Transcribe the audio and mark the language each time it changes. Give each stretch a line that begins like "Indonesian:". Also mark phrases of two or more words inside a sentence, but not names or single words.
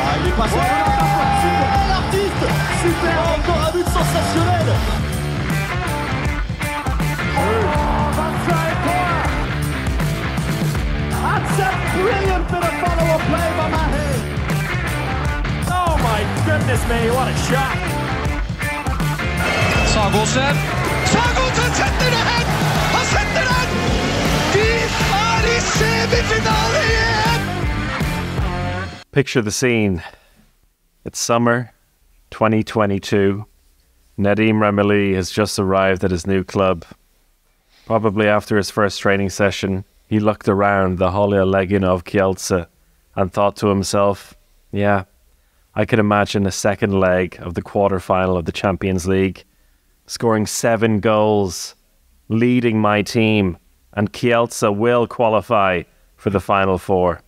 French: Il passe à super, l'artiste. Super, encore un but sensationnel.
English: That's a brilliant bit of follow-up play by Mahe. Oh my goodness me, what a shot.
Norwegian: Sagosen setter det hen! Han setter den! De er i semifinale igjen!
English: Picture the scene. It's summer 2022. Nadim Remili has just arrived at his new club. Probably after his first training session, he looked around the Holia Leginov Kielce and thought to himself, yeah, I can imagine a second leg of the quarterfinal of the Champions League, scoring 7 goals, leading my team, and Kielce will qualify for the Final Four.